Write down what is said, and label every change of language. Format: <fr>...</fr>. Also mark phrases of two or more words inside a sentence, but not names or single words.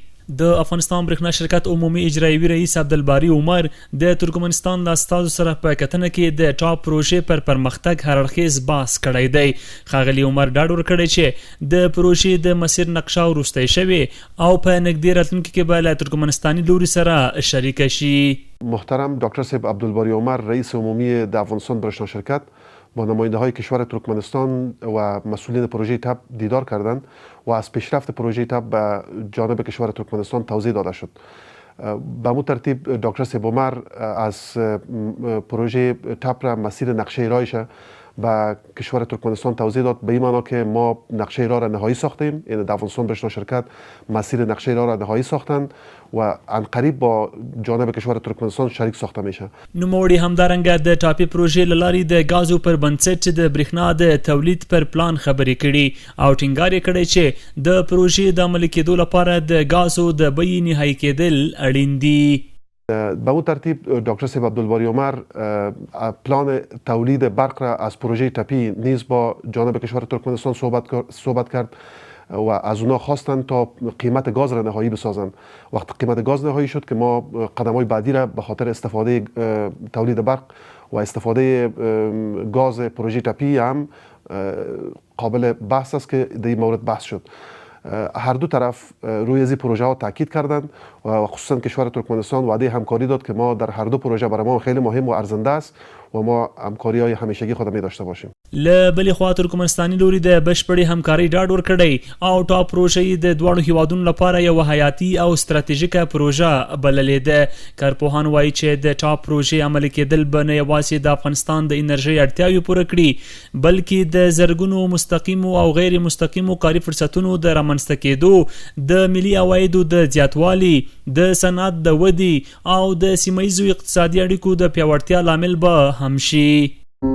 <ps>د افغانستان برېښنا شرکت عمومي اجرایوي رئیس عبدالباري عمر د ترکمنستان له استازو سره په کتنه کې د ټاپ پروژې پر پرمختګ هر اړخیز بحث کړی دی. ښاغلي عمر ډاډ ورکړی چې د پروژې د مسیر نقشه وروستی شوې او په نږدې راتلونکي کې به له ترکمنستاني لوري سره شریکه شي.</ps> <fa>محترم دکتر صاحب عبدالباری عمر رئیس عمومی د افغانستان برېښنا شرکت با نماینده های کشور ترکمنستان و مسئولین پروژه تپ دیدار کردند و از پیشرفت پروژه تپ به جانب کشور ترکمنستان توضیح داده شد. به مو ترتیب دکتر صاحب عمر از پروژه تپ را مسیر نقشه رایش به کشور ترکمنستان توضیح داد، به این معنا که ما نقشه راه را نهایی ساختیم، یعنی در افغانستان برېښنا شرکت مسیر نقشه راه را نهایی ساختند و عنقریب با جانب کشور ترکمنستان شریک ساخته میشه.</fa> <ps>نوموړي همدارنګه د ټاپي پروژې له لارې د غازو پر بنسټ د برېښنا د تولید پر پلان خبرې کړي او ټینګار یې کړی چې د پروژې د عملي کېدو لپاره د غازو د بیې نهایی کېدل اړین دي.</ps> <fa>به اون ترتیب دکتر صاحب عبدالباری عمر پلان تولید برق را از پروژه تپی نیز با جانب کشور ترکمنستان صحبت کرد و از اونا خواستند تا قیمت گاز را نهایی بسازند. وقت قیمت گاز نهایی شد که ما قدم‌های بعدی را به خاطر استفاده تولید برق و استفاده گاز پروژه تپی هم قابل بحث است که در این مورد بحث شد. هر دو طرف روی از این پروژه ها تاکید کردند و خصوصا کشور ترکمنستان وعده همکاری داد که ما در هر دو پروژه برای ما خیلی مهم و ارزنده است و ما همکاری های همیشگی خود می داشته باشیم.</fa> <ps>له بلې خوا ترکمنستاني لوري د بشپړې همکارۍ ډاډ ورکړی او ټاپ پروژې د دواړو هیوادونو لپاره یو حیاتي او ستراتیژیکه پروژه بللې ده. کارپوهان وایي چې د ټاپ پروژې عملي کېدل به نه یوازې د افغانستان د انرژۍ اړتیاوې پوره کړي بلکې د زرګونو مستقیمو او غیر مستقیمو کاري فرصتونو د رامنځته کېدو، د ملي عوایدو د زیاتوالي، د صنعت د ودې او د سیمه ییزو اقتصادي اړیکو د پیاوړتیا لامل به هم شي.</ps>